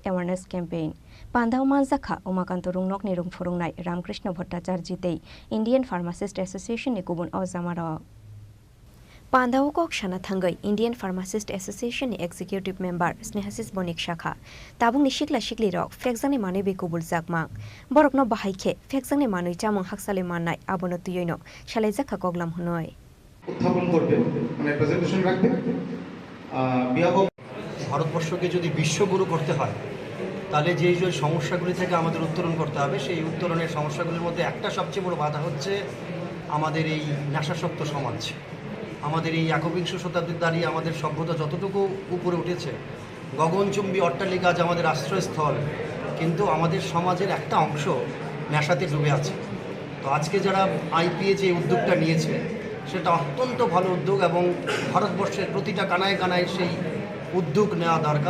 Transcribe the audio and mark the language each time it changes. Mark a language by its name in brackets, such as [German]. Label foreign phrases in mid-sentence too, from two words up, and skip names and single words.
[English] Awareness Campaign [Kok Borok] Pandau Manzakha Umakanto Rungnok ni Rungphurungnai Ramkrishna Bhattacharya tei Indian Pharmacist Association ni Kubun Ozamaro Pandau Kok Shana Thangai Indian Pharmacist Association ni [English] Executive Member [Kok Borok] Snehasis Bonik Shakha Tabung ni Shikla Shikli Rok Fekjangni Manui be Kubul Zakmang Borokno Bahaikhe Fekjangni Manui Chamung Haksale Mannai Abono Tuyoino Shalai Zakha Koglam Hunoi [Bangla] উত্থাপন করবেন মানে প্রেজেন্টেশন রাখবেন ভারতবর্ষকে যদি বিশ্বগুরু করতে হয় তাহলে যে যে সমস্যাগুলি থেকে আমাদের উত্তরণ করতে হবে সেই উত্তরণের সমস্যাগুলির মধ্যে একটা সবচেয়ে বড় বাধা হচ্ছে আমাদের এই নেশাসক্ত সমাজ আমাদের এই একবিংশ শতাব্দীর দাঁড়িয়ে আমাদের সভ্যতা যতটুকু উপরে উঠেছে গগনচুম্বী অট্টালিকা আজ আমাদের আশ্রয়স্থল কিন্তু আমাদের সমাজের একটা অংশ নেশাতে ডুবে আছে তো আজকে যারা আইপিএ যে উদ্যোগটা নিয়েছে সেটা অত্যন্ত ভালো উদ্যোগ এবং ভারতবর্ষের প্রতিটা কানায় কানায় সেই উদ্যোগ নেওয়া দরকার।